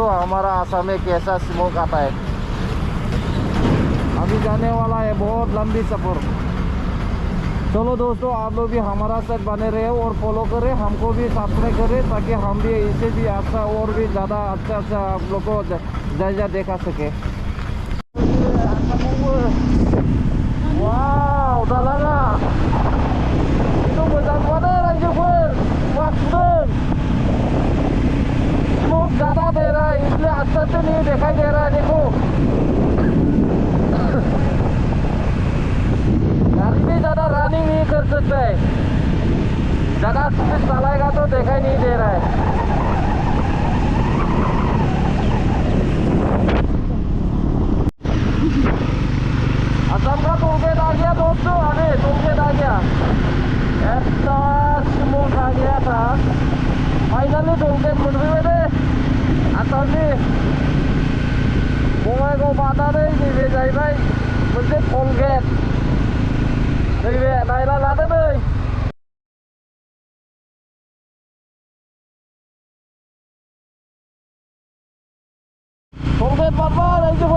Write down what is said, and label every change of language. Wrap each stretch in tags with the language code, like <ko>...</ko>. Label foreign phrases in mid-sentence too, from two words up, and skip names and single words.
<hi>हमारा आसाम में कैसा स्मोक आता है. अभी जाने वाला है बहुत लंबी सफ़र. चलो दोस्तों, आप लोग भी हमारा साथ बने रहे और फॉलो करें, हमको भी सब्सक्राइब करें, ताकि हम भी इसे भी अच्छा और भी ज़्यादा अच्छा आप लोग को जायजा देखा सके.</hi> <brx>वाव, दालाङा itu मोजां नुवादे रायजोफोर. wah सुदों.</brx> <hi>स्मोक ज़्यादा दे रहा है, इसलिए अच्छा से नहीं दिखाई दे रहा है. देखो गाड़ी भी ज़्यादा रनिंग नहीं कर सकता है. ज़्यादा स्पीड चलाएगा तो दिखाई नहीं दे रहा है. असम का टोलगेट आ गया दोस्तों. अरे टोलगेट आ गया. ऐसा स्मोक आ गया था.</hi> <brx>फाइनली टोलगेट मोनफैबाय दे आसामनि बङाइगाव बारनानै नैबे जाहैबाय मोनसे टोलगेट. नैबे नायना लादो नै. टोलगेट बारबाय रायजोफोर.</brx>